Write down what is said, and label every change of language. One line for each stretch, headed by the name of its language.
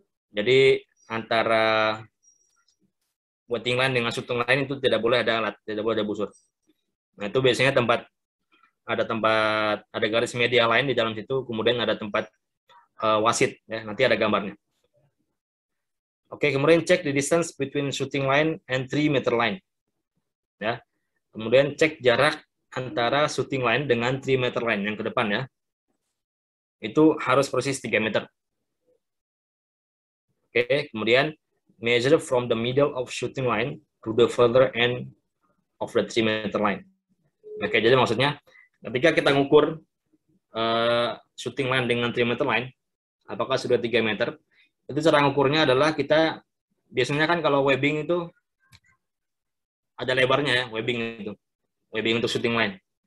Indonesian: Jadi antara waiting line dengan shooting line itu tidak boleh ada alat, tidak boleh ada busur. Nah, itu biasanya ada garis media line di dalam situ, kemudian ada tempat wasit ya, nanti ada gambarnya. Oke, kemudian cek
English: the distance between shooting line and 3 meter line.
Indonesian: ya. Kemudian cek jarak antara shooting line dengan 3 meter line yang ke depan ya. Itu harus persis 3 meter. Oke, kemudian
English: measure from the middle of shooting line to the further end of the 3 meter line.
Indonesian: Oke, jadi maksudnya ketika kita ngukur shooting line dengan 3 meter line, apakah sudah 3 meter, itu cara ngukurnya adalah kita, biasanya kan kalau webbing itu ada lebarnya ya, webbing untuk shooting line.